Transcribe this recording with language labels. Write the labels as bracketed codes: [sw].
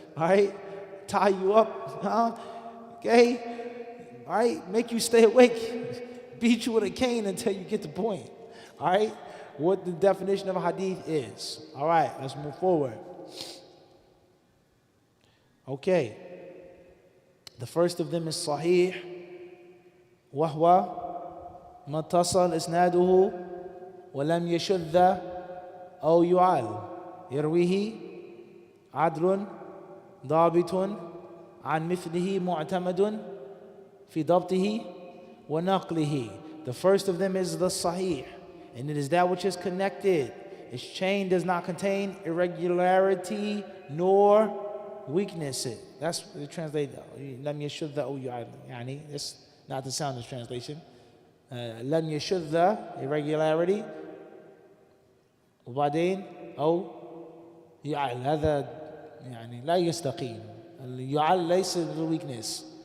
[en] All right? Tie you up. Okay? All right? Make you stay awake. Beat you with a cane until you get the point. All right? What the definition of a hadith is. All right, let's move forward. Okay. The first of them is Sahih. [ar] وهو ما اتصل إسناده ولم يشذ أو يعل يرويه عدل ضابط عن مثله معتمد في ضبطه ونقله. [en] The first of them is the Sahih, and it is that which is connected. Its chain does not contain irregularity nor weakness. That's the translation. [ar] لم يشذ أو يعل. يعني [en] that's not the sound of translation. [ar] لم يشذ irregularity وبعدين أو يعل. هذا يعني لا يستقيم. يعل ليس [en] the weakness.